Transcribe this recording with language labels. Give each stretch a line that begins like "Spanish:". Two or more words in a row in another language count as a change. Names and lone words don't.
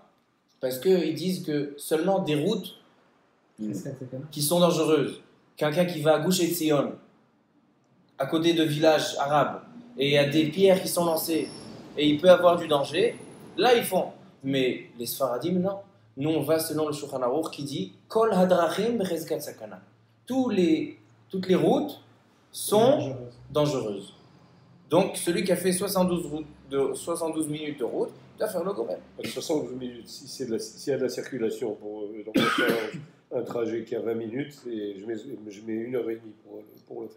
French: Parce qu'ils disent que seulement des routes qui sont dangereuses. Quelqu'un qui va à Gush Etzion, à côté de villages arabes, et il y a des pierres qui sont lancées, et il peut avoir du danger, là ils font. Mais les Sfaradim, non. Nous, on va selon le Shulchan Aruch qui dit
Hebrew: כל הדרכים בחזקת סכנה.
French: Toutes les routes sont dangereuses. Donc, celui qui a fait 72 minutes de route doit faire le Gomel. 72 minutes, s'il y a de la circulation pour faire un trajet qui a 20 minutes, et je mets 1h30 pour le faire.